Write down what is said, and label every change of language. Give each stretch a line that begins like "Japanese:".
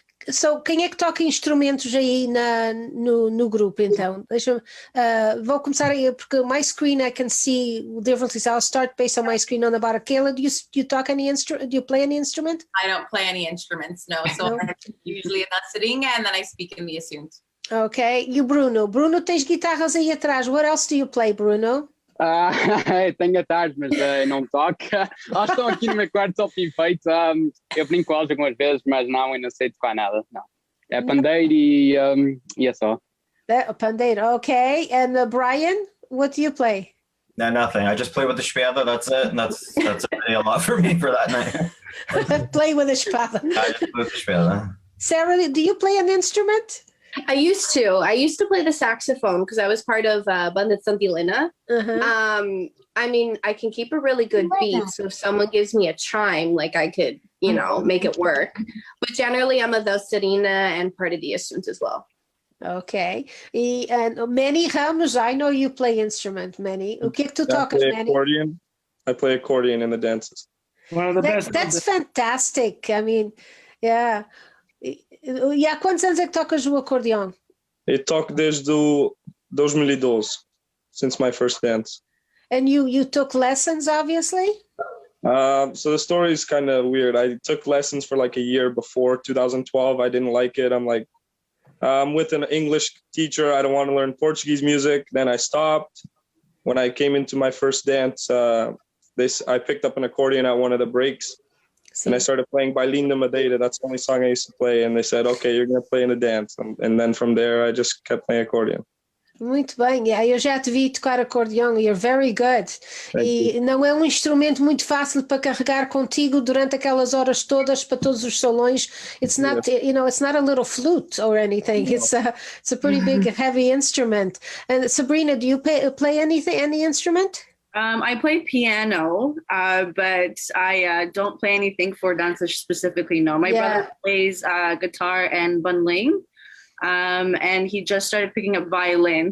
Portuguese: So, quem é que toca instrumentos aí no grupo, então? Vou começar aí, porque
English: my screen I can see differences. I'll start based on my screen on the bottom. Kayla, do you talk any instrument? Do you play any instrument? I don't play any instruments, no. So I'm usually in the sitting and then I speak in the assunto. Okay. You, Bruno. Bruno,
Portuguese: tens guitarras aí atrás.
English: What else do you play, Bruno?
Portuguese: Tenho guitarras, mas não toco. Elas estão aqui no meu quarto só para efeito. Eu brinco com elas algumas vezes, mas eu não sei tocar nada. Não. É pandeiro e é só. Pandeiro, okay.
English: And Brian, what do you play? No, nothing. I just play with the espada. That's it. And that's already a lot for me for that night. Play with the espada. I just play with the espada. Sarah, do you play an instrument? I used to play the saxophone because I was part of Banda Santilina. I mean, I can keep a really good beat. So if someone gives me a chime, like I could, make it work. But generally, I'm a dançarina and part of the assunto as well. Okay. And Manny Ramos, I know you play instrument, Manny.
Portuguese: O que é que tu tocas, Manny?
English: Accordion. I play accordion in the dances. One of the best. That's fantastic. I mean, yeah.
Portuguese: E há quantos anos é que tocas o acordeão? Eu toco desde
English: 2012, since my first dance. And you took lessons, obviously? So the story is kind of weird. I took lessons for like a year before 2012. I didn't like it. I'm like, I'm with an English teacher. I don't want to learn Portuguese music. Then I stopped. When I came into my first dance, I picked up an accordion at one of the breaks. And I started playing by Linda Madeira. That's the only song I used to play. And they said, okay, you're going to play in the dance. And then from there, I just kept playing accordion.
Portuguese: Muito bem, eu já te vi tocar acordeão.
English: You're very good.
Portuguese: E não é instrumento muito fácil para carregar contigo durante aquelas horas todas para todos os salões.
English: It's not, it's not a little flute or anything. No. It's a pretty big, heavy instrument. And Sabrina, do you play any instrument? I play piano, but I don't play anything for dances specifically. No, my brother plays guitar and bandolim, and he just started picking up violin.